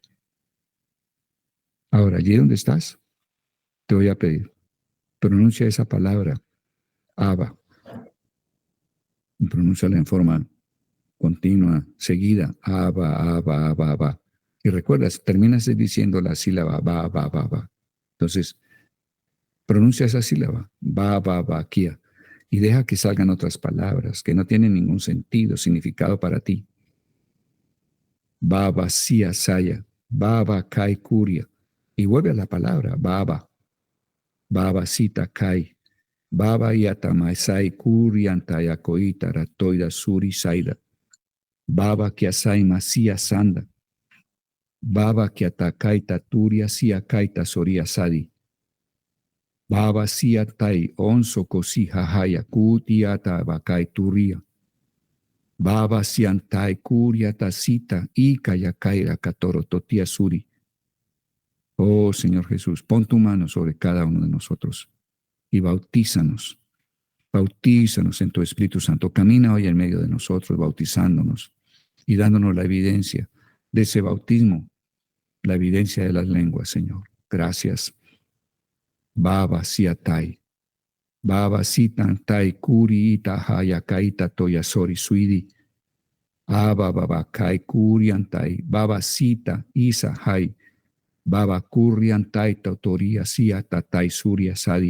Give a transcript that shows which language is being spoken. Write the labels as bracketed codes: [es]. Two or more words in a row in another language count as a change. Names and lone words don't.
[es] Ahora, allí donde estás, te voy a pedir, pronuncia esa palabra, Abba. Pronúnciala en forma continua, seguida, Abba, Abba, Abba, Abba. Y recuerdas, terminas diciendo la sílaba, ba, ba, ba, ba. Entonces, pronuncia esa sílaba, ba, ba, ba, kia, y deja que salgan otras palabras que no tienen ningún sentido, significado para ti. Baba, sia, saya, baba, kai, kuria. Y vuelve a la palabra, baba, baba, sita, kai, baba, yatamaisai, kuriantaya, koita, ratoida, suri, saida. Baba, kiasai, masia, sanda. Baba, kiatakaita, turia, sia, kaita, soria, sadi. Baba, sia, tai, onso, kosi, hahaya, kutiata, bakai, turia. Baba, siantai, kuria, tasita, ika, yakaira, katoro, totia, suri. Oh Señor Jesús, pon tu mano sobre cada uno de nosotros y bautízanos. Bautízanos en tu Espíritu Santo. Camina hoy en medio de nosotros, bautizándonos y dándonos la evidencia de ese bautismo, la evidencia de las lenguas, Señor. Gracias. Baba siatai. Baba sitantai kuri ita haya kaita toyasori suidi. Aba baba kai kuriantai. Baba sita isa hai. Baba kurriantai tautoria sia tatai suria sadi.